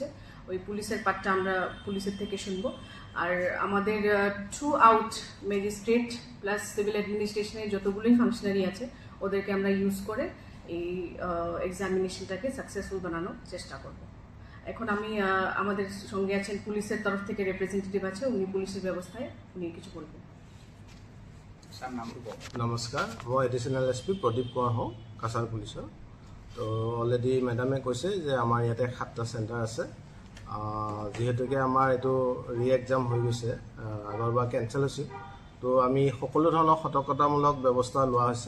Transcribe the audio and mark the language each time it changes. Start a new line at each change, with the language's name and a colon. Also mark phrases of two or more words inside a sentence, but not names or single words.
Bangla: ওই পুলিশের পার্টটা আমরা পুলিশের থেকে শুনবো। আর আমাদের
English: through out magistrate plus civil administrationer
Bangla: যতগুলোই ফাংশনারি আছে, ওদেরকে আমরা ইউজ করে এই এক্সামিনেশনটাকে সাকসেসফুল বানানোর চেষ্টা করব। এখন আমি আমাদের সঙ্গে আছেন পুলিশের তরফ থেকে রিপ্রেজেন্টেটিভ আছে, উনি পুলিশের ব্যবস্থায় উনি কিছু বলবেন।
Assamese: নমস্কাৰ, মই
English: additional SP
Assamese: প্ৰদীপ কোঁৱৰ হওঁ, কাছাৰ পুলিচৰ। তো অলৰেডি মেডামে কৈছে যে আমাৰ ইয়াতে 7টা চেণ্টাৰ আছে। যিহেতুকে আমাৰ এইটো
English: re exam
Assamese: হৈ গৈছে, আগৰবাৰ কেঞ্চেল হৈছিল, তো আমি সকলো ধৰণৰ সতৰ্কতামূলক ব্যৱস্থা লোৱা হৈছে।